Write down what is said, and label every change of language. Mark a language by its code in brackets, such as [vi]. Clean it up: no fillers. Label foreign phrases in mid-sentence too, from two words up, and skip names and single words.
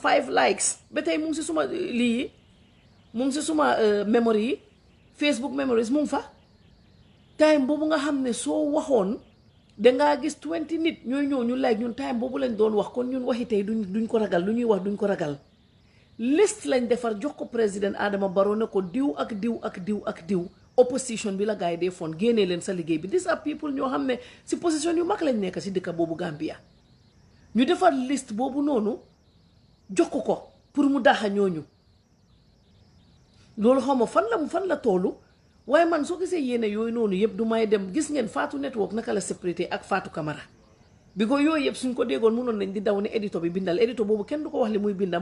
[wo] 5 likes ba tey mu ngi si suma lii mu ngi si suma memory yi [en] Facebook memories [wo] mu ngi fa time boobu nga xam ne soo waxoon dangaa gis 20 nit ñooy ñëw ñu like ñun time boobu lañ doon wax kon ñun waxi tey duñ ko ragal lu ñuy wax duñ ko ragal liste lañ defar jox ko président Adama Barrow ne ko diw ak diw ak diw ak diw opposition bi la gars yi dee foon génnee leen sa liggéey bi [en] these are people [wo] ñoo xam ne si position yu mag lañ nekk si dëkk boobu Gambia ñu defar liste boobu noonu jox ko pour mu daaxa ñooñu loolu xaw ma fan la toolu waaye man soo gisee yéene yooyu noonu yëpp du may dem gis ngeen Fatou Network naka la sécurité ak Fatou Camara bi ko yooyu yëpp suñ ko déggoon mënoon nañ di daw ne édito bi bindal édito boobu kenn du ko wax li muy binda